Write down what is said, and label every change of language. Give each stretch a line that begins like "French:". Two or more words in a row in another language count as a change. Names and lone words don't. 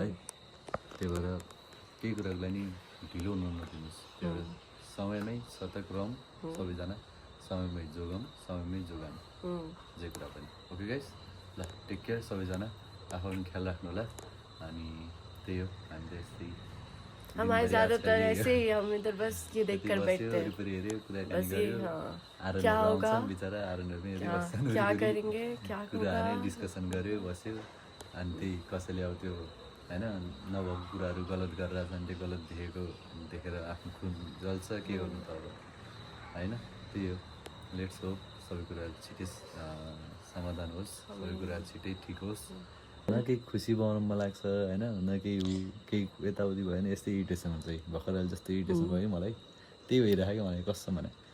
Nepali: त्यही भएर केही कुरालाई नि ढिलो नदिनुहोस्, त्यही भएर समयमै सतर्क रहौँ सबैजना, समयमै जोगाउँ, समयमै जोगाउँ जे कुरा पनि। ओके गाइस, ल
English: take care
Nepali: सबैजना। आफ्नो पनि ख्याल राख्नु होला अनि त्यही हो हामीले यस्तै
Hindi: हमारे
Nepali: दिनभरि
Hindi: ज़्यादातर
Nepali: आजकल
Hindi: ऐसे ही हम इधर बस ये देख कर
Nepali: बस्यो,
Hindi: बैठते हैं
Nepali: वरिपरि हेऱ्यो कुराकानी
Hindi: बस ये
Nepali: गर्यो
Hindi: हाँ
Nepali: आरोनहरू
Hindi: क्या
Nepali: आउँछन्
Hindi: होगा
Nepali: बिचरा आरोनहरू पनि
Hindi: क्या
Nepali: हेरिबस्छन्
Hindi: क्या
Nepali: वरिपरि।
Hindi: करेंगे क्या होगा
Nepali: कुराहरू डिस्कसन गर्यो बस्यो अनि त्यही कसैले अब त्यो होइन नभएको कुराहरू गलत गरेर छन् त्यो गलत देखेर आफ्नो खुन जल्छ के गर्नु त अब होइन त्यही हो लेट्स हो सबै कुराहरू छिटै समाधान होस् सबै कुराहरू छिटै ठिक होस् न केही खुसी बनाउनु मन लाग्छ होइन न केही यताउति भयो भने यस्तै इरिटेसन हुन्छ कि भर्खर अहिले जस्तो इरिटेसन भयो मलाई त्यही भइरहेको मलाई कस्तो भने